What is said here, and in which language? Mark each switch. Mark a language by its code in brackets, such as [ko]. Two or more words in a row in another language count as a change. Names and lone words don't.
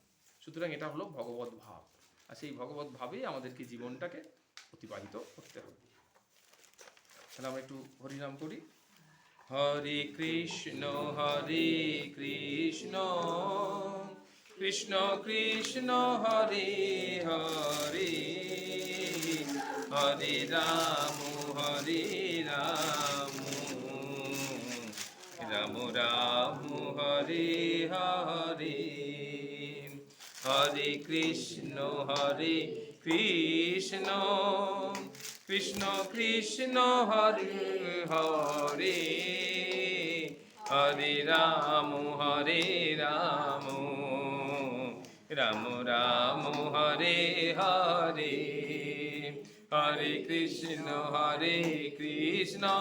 [bn] সুতরাং এটা হলো ভগবত ভাব, আর সেই ভগবত ভাবেই আমাদেরকে জীবনটাকে অতিবাহিত করতে হবে। তাহলে আমরা একটু হরিনাম করি। [sa] হরে কৃষ্ণ কৃষ্ণ কৃষ্ণ হরে হরে, হরে রাম রাম রাম হরে হরে, হরে কৃষ্ণ কৃষ্ণ কৃষ্ণ হরে হরে, হরে রাম রাম রাম হরে হরে, হরে কৃষ্ণ কৃষ্ণ